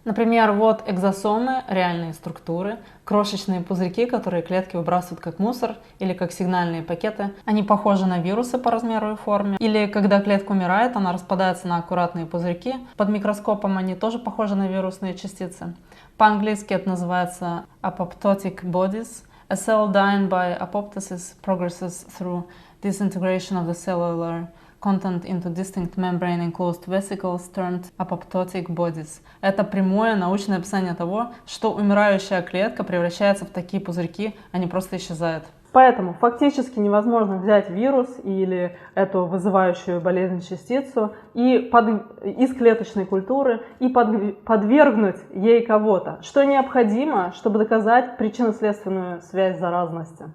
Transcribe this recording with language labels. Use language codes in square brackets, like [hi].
[ru] Например, вот экзосомы, реальные структуры, крошечные пузырьки, которые клетки выбрасывают как мусор или как сигнальные пакеты. Они похожи на вирусы по размеру и форме. Или когда клетка умирает, она распадается на аккуратные пузырьки. Под микроскопом они тоже похожи на вирусные частицы. По-английски это называется apoptotic bodies. [en] A cell dying by apoptosis progresses through disintegration of the cellular content into distinct membrane-enclosed vesicles termed apoptotic bodies. [ru] Это прямое научное описание того, что умирающая клетка превращается в такие пузырьки, а не просто исчезает. Поэтому фактически невозможно взять вирус или эту вызывающую болезнь частицу из клеточной культуры и подвергнуть ей кого-то, что необходимо, чтобы доказать причинно-следственную связь заразности.